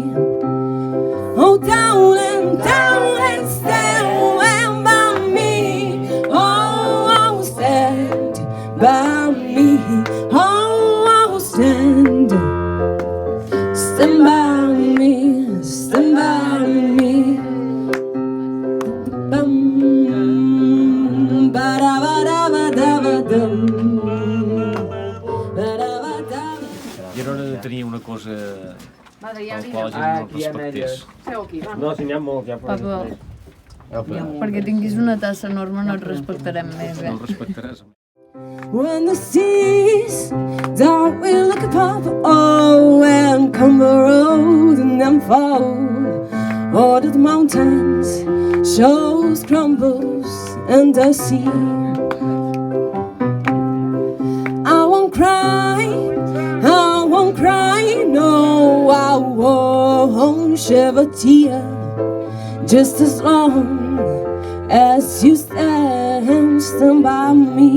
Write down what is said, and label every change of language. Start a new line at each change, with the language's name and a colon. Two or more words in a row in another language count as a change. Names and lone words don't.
English: Oh, darling, stand by me. Oh, stand by me. Oh, stand by me, stand by me.
Catalan: I era hora de tenir una cosa per la qual la gent no respectés. No, si n'hi ha molt, ja. Papa, perquè tinguis una tassa enorme no et respectarem més, No el respectaràs.
English: When the seas dark will look above, oh, and come the road and then fall, or the mountains shows crumbles and the sea. I won't cry, no, I won't shed a tear, just as long as you stand by me.